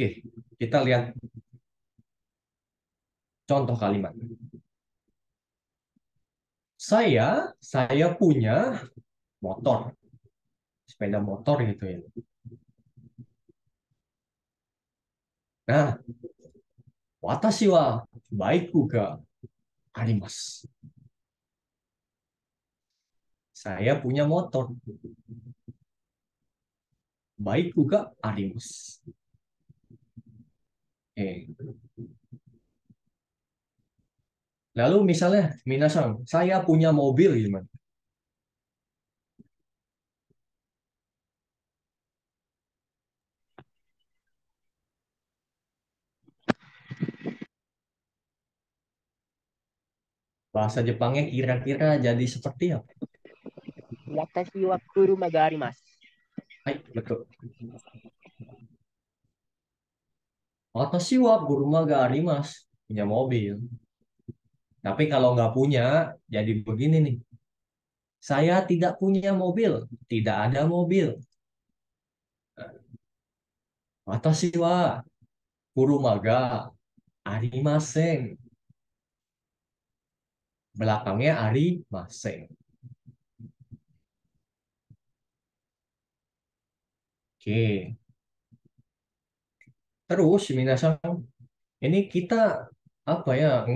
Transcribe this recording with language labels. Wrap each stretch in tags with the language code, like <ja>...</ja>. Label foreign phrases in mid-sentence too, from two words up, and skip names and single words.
<id>Kita lihat contoh kalimat. Saya punya motor. Sepeda motor gitu ya. Nah,</id> <ja>私はバイクがあります.</ja> <id>Saya punya motor.</id> <ja>バイクがあります.</ja> <id>Oke. Lalu misalnya, minasang, saya punya mobil gimana? Bahasa Jepangnya kira-kira jadi seperti apa?</id> <ja>私は車があります.</ja> <id>Hai, betul.</id> <ja>私は車があります.</ja> <id>Punya mobil. Tapi kalau nggak punya, jadi begini nih. Saya tidak punya mobil. Tidak ada mobil.</id> <ja>私は車がありません.</ja> <id>Belakangnya arimasen. Oke. Terus, minasang, ini kita apa ya?</id>